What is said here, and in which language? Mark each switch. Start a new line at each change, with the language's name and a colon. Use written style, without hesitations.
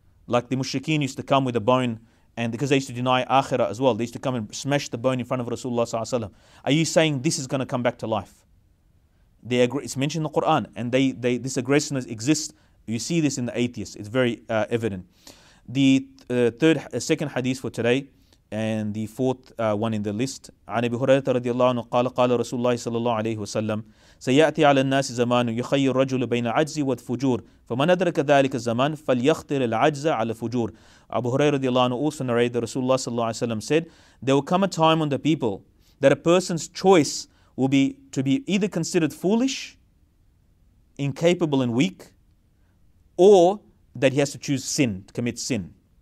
English: Like the mushrikeen used to come with a bone, and because they used to deny akhirah as well, they used to come and smash the bone in front of Rasulullah ﷺ. Are you saying this is going to come back to life? It's mentioned in the Quran, and this aggressiveness exists. You see this in the atheists. It's very evident. The second hadith for today, and the fourth one in the list.
Arabic: عن أبي هريرة رضي الله عنه قال قال رسول الله صلى الله عليه وسلم سيأتي على الناس زمان يخير الرجل بين العجز والفجور فمن أدرك ذلك الزمان فليختر العجز على الفجور.
English: Abu Hurairah
Arabic: رضي الله عنه
English: also narrated that Rasulullah
Arabic: صلى الله عليه وسلم
English: said, there will come a time on the people that a person's choice will be to be either considered foolish, incapable and weak, or that he has to choose sin, to commit sin.